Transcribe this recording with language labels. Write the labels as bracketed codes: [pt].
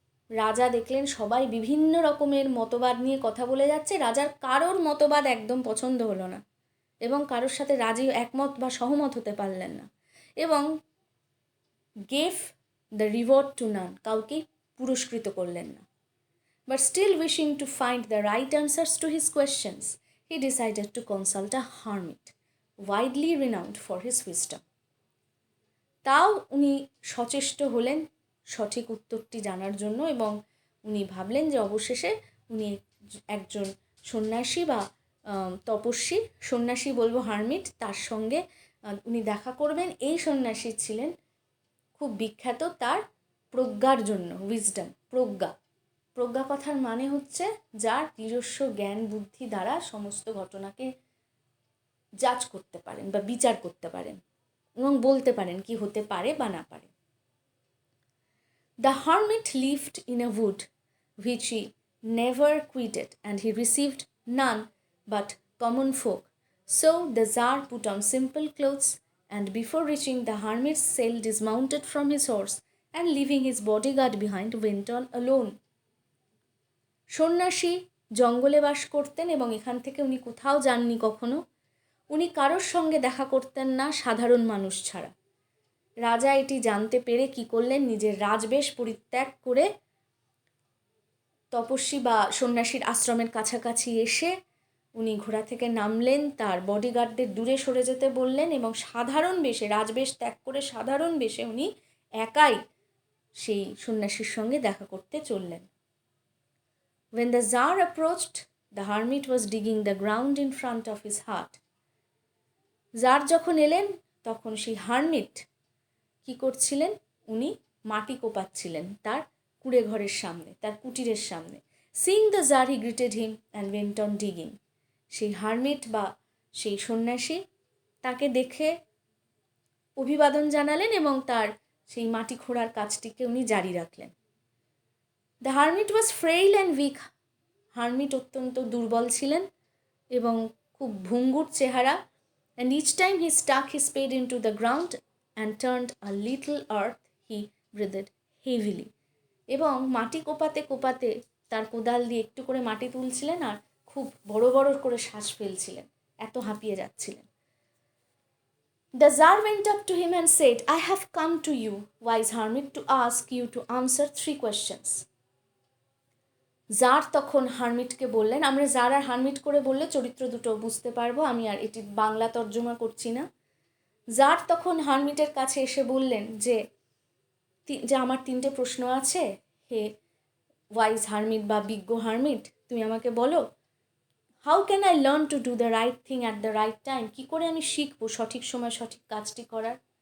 [bn] রাজা দেখলেন সবাই বিভিন্ন রকমের মতবাদ নিয়ে কথা বলে যাচ্ছে, রাজার কারোর মতবাদ একদম পছন্দ হলো না এবং কারোর সাথে রাজি একমত বা সহমত হতে পারলেন না, এবং [en] gave the reward to none, [bn] কাউকেই পুরস্কৃত করলেন না। [en] But still wishing to find the right answers to his questions, he decided to consult a hermit, widely renowned for his wisdom. [bn] তাও উনি সচেষ্ট হলেন সঠিক উত্তরটি জানার জন্য, এবং উনি ভাবলেন যে অবশেষে উনি একজন সন্ন্যাসী বা তপস্বী, সন্ন্যাসী বলবো হার্মিট, তার সঙ্গে উনি দেখা করবেন। এই সন্ন্যাসী ছিলেন খুব বিখ্যাত তার প্রজ্ঞার জন্য, উইজডম, প্রজ্ঞা। প্রজ্ঞা কথার মানে হচ্ছে যার নিজস্ব জ্ঞান বুদ্ধি দ্বারা সমস্ত ঘটনাকে জাজ করতে পারেন বা বিচার করতে পারেন এবং বলতে পারেন কি হতে পারে বা না পারে। [en] The hermit lived in a wood which he never quitted, and he received none but common folk. So the Tsar put on simple clothes, and before reaching the hermit's cell dismounted from his horse, and leaving his bodyguard behind went on alone. [bn] সন্ন্যাসী জঙ্গলে বাস করতেন এবং এখান থেকে উনি কোথাও যাননি কখনো। উনি কারোর সঙ্গে দেখা করতেন না সাধারণ মানুষ ছাড়া। রাজা এটি জানতে পেরে কি করলেন, নিজের রাজবেশ পরিত্যাগ করে তপস্বী বা সন্ন্যাসীর আশ্রমের কাছাকাছি এসে উনি ঘোড়া থেকে নামলেন, তার বডিগার্ডদের দূরে সরে যেতে বললেন এবং সাধারণ বেশে, রাজবেশ ত্যাগ করে সাধারণ বেশে উনি একাই সেই সন্ন্যাসীর সঙ্গে দেখা করতে চললেন। [en] When the Tsar approached, the hermit was digging the ground in front of his hut. [bn] Jar যখন এলেন তখন সেই হার্মিট কি করছিলেন, উনি মাটি কোপাচ্ছিলেন তার কুড়ে ঘরের সামনে, তার কুটিরের সামনে। [en] Seeing the Tsar, he greeted him and went on digging. [bn] সেই হার্মিট বা সেই সন্ন্যাসী তাকে দেখে অভিবাদন জানালেন এবং তার সেই মাটি খোঁড়ার কাজটিকে উনি জারি রাখলেন। [en] the hermit was frail and weak, [bn] hermit অত্যন্ত দুর্বল ছিলেন এবং খুব ভঙ্গুর চেহারা। [en] And each time he stuck he spade into the ground and turned a little earth, he breathed heavily. [bn] এবং মাটি কোপাতে কোপাতে তার কোদাল দিয়ে একটু করে মাটি তুলছিলেন আর খুব বড় বড় করে শ্বাস ফেলছিলেন, এত হাঁপিয়ে যাচ্ছিলেন। [en] The Tsar went up to him and said, I have come to you, wise hermit, to ask you to answer 3 questions. [bn] Jar তখন হার্মিটকে বললেন, আমরা জার আর হার্মিট করে বললে চরিত্র দুটো বুঝতে পারবো, আমি আর এটি বাংলা তর্জমা করছি না। জার তখন হার্মিটের কাছে এসে বললেন যে আমার 3টে প্রশ্ন আছে, হে [en] wise hermit [bn] বা বিজ্ঞ হার্মিট, তুমি আমাকে বলো, [en] how can I learn to do the right thing at the right time, [bn] কী করে আমি শিখবো সঠিক সময় সঠিক কাজটি করার।